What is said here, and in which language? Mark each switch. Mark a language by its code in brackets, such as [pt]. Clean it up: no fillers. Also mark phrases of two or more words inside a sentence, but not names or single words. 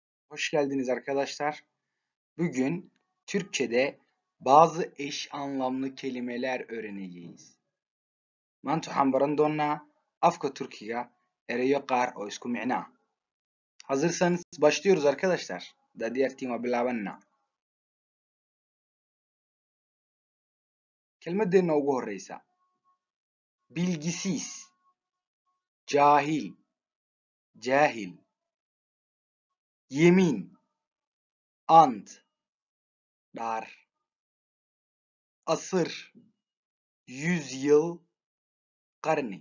[tr] Hoş geldiniz arkadaşlar. Bugün Türkçe'de bazı eş anlamlı kelimeler öğreneceğiz. [so] Maanta waxaan baran doonaa afka Turkiga erayo qaar oo isku micno ah. [tr] Hazırsanız başlıyoruz arkadaşlar. [so] Haddaad diyaartiin waa bilaabanaa. Kelmadeenna ugu horreysa. [tr] Bilgisiz, cahil, cahil. Yemin, ant, dhaar. Asır, yüzyıl, qarni.